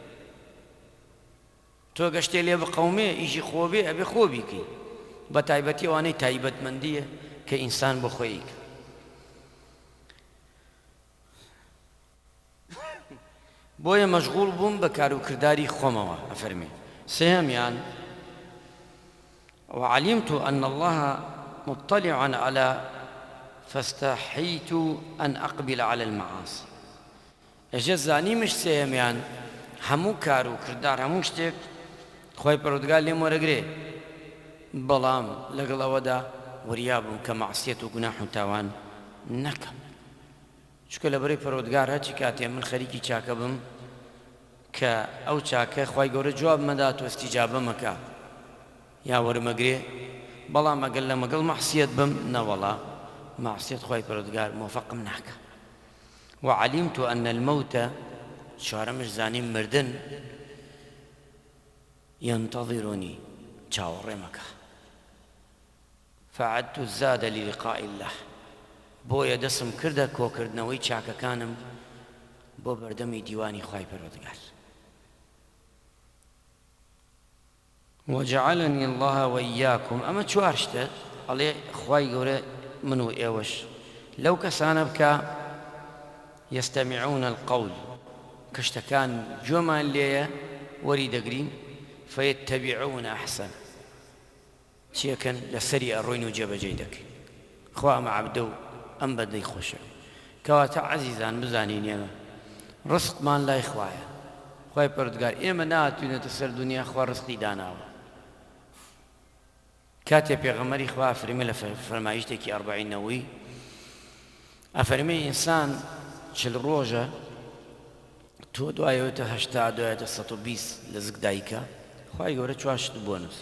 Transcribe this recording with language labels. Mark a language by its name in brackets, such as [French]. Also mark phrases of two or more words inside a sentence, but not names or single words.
[Central Kurdish] تۆ ئەگە شتێ لێ بقەومێ ئیشی خۆ بێ، ئەبێ خۆ بیکەی، بە تایبەتی ئەوانەی تایبەتمەندیە کە ئینسان بۆ خۆی. بۆیە مەشغوڵ بووم بە کار و کردداری خۆمەوە ئەفەرمێ. [Arabic] سێهەمیان وعلمت أن الله مطلع على فاستحيت أن أقبل على المعاصي. [Central Kurdish] ئەژە زانیمش سێهەمیان هەموو کار و کردار هەموو شتێک خۆی پەروەردگار لێم وەرەگرێ، بەڵام لەگەڵ ئەوەدا وریابووم کە مەعسیەت و گوناح و تاوان نەکەم، چونکە لەبەرەی پەروەردگار هەرچی کاتێ من خەریکی چاکە بم کە ئەو چاکە خوای گەورە جواب مەدات و ئەستیجابە مەکا یا وەرمەگرێ، بەڵام ئەگەر لە مەگەڵ مەعسیەت بم نەوەڵا مەعسیەت خوای پەروەردگار موفقم ناکە. [Arabic] وعلمت أن الموت [Central Kurdish] چوارەمش زانیم مردن [Arabic] ينتظرني چاوەڕێمەکە فعدت الزاد للقاء الله. [Central Kurdish] بۆیە دەسم کردە کۆکردنەوەی چاکەکانم بۆ بەردەمی دیوانی خوای پەروەردگار. [Arabic] وجعلني الله وإياكم [Central Kurdish] ئەمە چوار شتە ئەڵێ خوای گەورە من و ئێوەش لەو کەسانە بکە [Arabic] يستمعون القول [Central Kurdish] کەشتەکان جۆمان لێیە وەری دەگرین [Arabic] فيتبعون أحسن [Central Kurdish] چیەکەن لەسەری ئەڕۆین و جێبەجێ دەکەین. خوا ئەمە عەبدە و ئەم بەندەی خۆشە. کەواتە عەزیزان بزانین ئێمە ڕزقمان لای خوایە، خوای پەروەردگار ئێمە ناتوینێتە سەر دنیا خوا ڕزقی داناوە. کاتێ پێغەمبەری خوا فەرمێ لە فەرمایشتێکی ئەربعینەوەی ئەفەرمێ ئینسان 40 ڕۆژە تۆ دوایەوەتە 80 دوایەتە 120 لە زگ دایکە، خوای گەورە چوار شت بۆ نووسی.